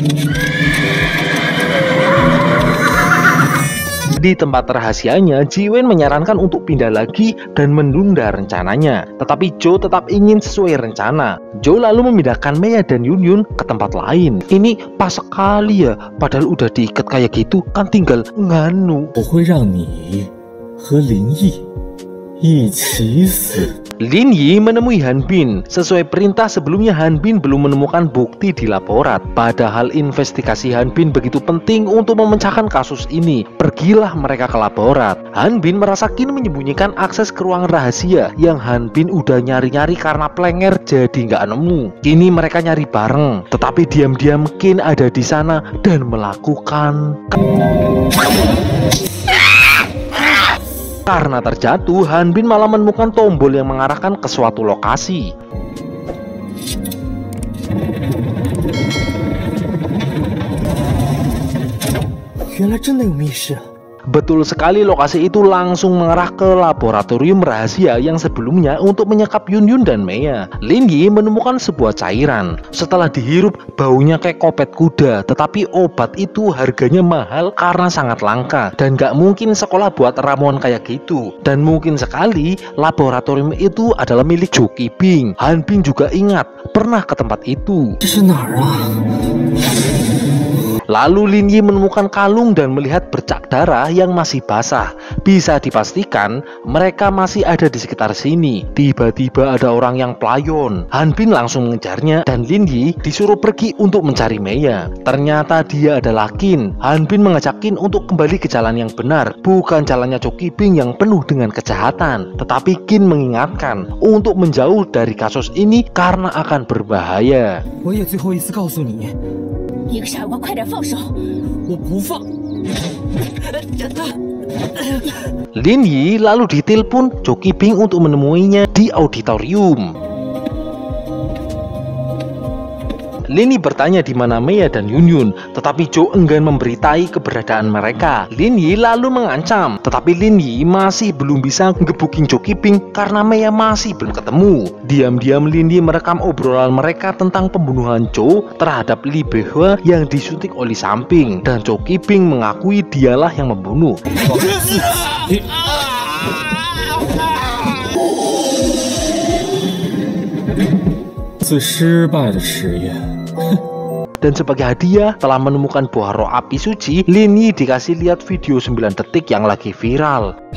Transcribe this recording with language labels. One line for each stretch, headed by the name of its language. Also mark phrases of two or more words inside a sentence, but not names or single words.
Indonesian: Di tempat rahasianya, Jiwen menyarankan untuk pindah lagi dan menunda rencananya. Tetapi Jo tetap ingin sesuai rencana. Jo lalu memindahkan Mea dan Yunyun ke tempat lain. Ini pas sekali ya, padahal udah diikat kayak gitu, kan tinggal nganu.
Chinese: 我会让你和林毅一起死。
Indonesian: Lin Yi menemui Han Bin. Sesuai perintah sebelumnya, Han Bin belum menemukan bukti di laborat. Padahal investigasi Han Bin begitu penting untuk memecahkan kasus ini. Pergilah mereka ke laborat. Han Bin merasa Qin menyembunyikan akses ke ruangan rahasia yang Han Bin udah nyari-nyari karena plenger jadi nggak nemu. Kini mereka nyari bareng. Tetapi diam-diam Qin ada di sana dan melakukan... Karena terjatuh, Han Bin malah menemukan tombol yang mengarahkan ke suatu lokasi.
Chinese: 原来真的有密室。
Indonesian: Betul sekali, lokasi itu langsung mengarah ke laboratorium rahasia yang sebelumnya untuk menyekap Yunyun dan Mea. Lin Yi menemukan sebuah cairan. Setelah dihirup, baunya kayak kopet kuda. Tetapi obat itu harganya mahal karena sangat langka. Dan gak mungkin sekolah buat ramuan kayak gitu. Dan mungkin sekali laboratorium itu adalah milik Jo Qibing. Han Bin juga ingat pernah ke tempat itu.
Chinese: 这是哪儿啊？
Indonesian: Lalu Lin Yi menemukan kalung dan melihat bercak darah yang masih basah. Bisa dipastikan mereka masih ada di sekitar sini. Tiba-tiba ada orang yang pelayon. Han Bin langsung mengejarnya dan Lin Yi disuruh pergi untuk mencari Mea. Ternyata dia adalah Qin. Han Bin mengajak Qin untuk kembali ke jalan yang benar, bukan jalannya Jo Qibing yang penuh dengan kejahatan. Tetapi Qin mengingatkan untuk menjauh dari kasus ini karena akan berbahaya.
Chinese: 我也最后一次告诉你，你个傻瓜，快点放手！我不放。
Indonesian: Lin Yi lalu ditelepon Jo Qibing untuk menemuinya di auditorium. Lin Yi bertanya di mana Mea dan Yunyun, tetapi Jo enggan memberitai keberadaan mereka. Lin Yi lalu mengancam, tetapi Lin Yi masih belum bisa ngebukin Jo Qibing karena Mea masih belum ketemu. Diam-diam Lin Yi merekam obrolan mereka tentang pembunuhan Jo terhadap Li Beihua yang disuntik oli samping, dan Jo Qibing mengakui dialah yang membunuh.
Chinese: 最失败的实验。
Indonesian: Dan sebagai hadiah telah menemukan buah roh api suci, Lin Yi dikasih lihat video 9 detik yang lagi viral.